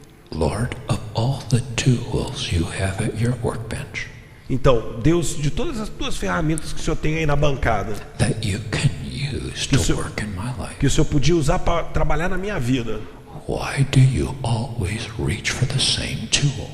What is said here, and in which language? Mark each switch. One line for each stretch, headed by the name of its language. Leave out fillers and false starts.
English: Lord, of all the tools you have at your workbench.
Portuguese: Então, Deus, de todas as tuas ferramentas que o Senhor tem aí na bancada,
English: that you can use to work in my life.
Portuguese: Que o Senhor podia usar para trabalhar na minha vida.
English: Why do you always reach for the same tool?